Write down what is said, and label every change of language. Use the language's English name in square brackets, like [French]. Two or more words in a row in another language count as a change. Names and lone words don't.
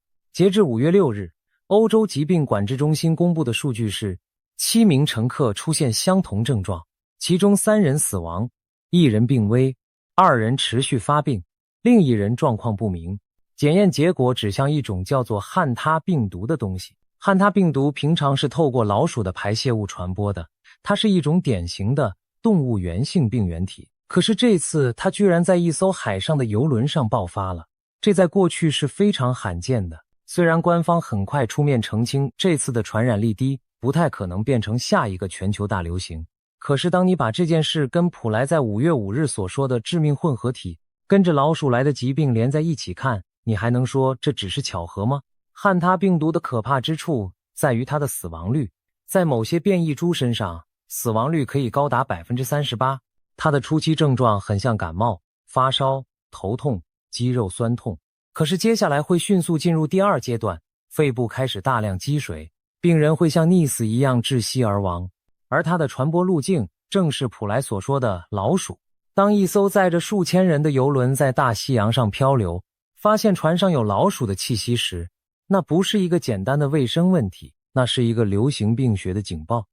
[Chinese] 截至5月6日，歐洲疾病管制中心公布的數據是7名乘客出現相同症狀，其中3人死亡，1人病危，2人持續發病，另1人狀況不明。檢驗結果指向一種叫做漢他病毒的東西。漢他病毒平常是透過老鼠的排泄物傳播的，它是一種典型的動物源性病原體。可是這次它居然在一艘海上的郵輪上爆發了，這在過去是非常罕見的。雖然官方很快出面澄清這次的傳染力低，不太可能變成下一個全球大流行，可是當你把這件事跟普萊在5月5日所說的致命混合體跟着老鼠來的疾病連在一起看，你還能說這只是巧合嗎？漢他病毒的可怕之處在於它的死亡率，在某些变異株身上，死亡率可以高達 38%。它的初期症狀很像感冒、發燒、頭痛、肌肉痠痛，可是接下來會迅速進入第二階段，肺部開始大量積水，病人會像溺死一樣窒息而亡。而它的傳播路徑正是普萊所說的老鼠。當一艘載着數千人的郵輪在大西洋上漂流，發現船上有老鼠的氣息時，那不是一個簡單的衛生問題，那是一個流行病學的警報。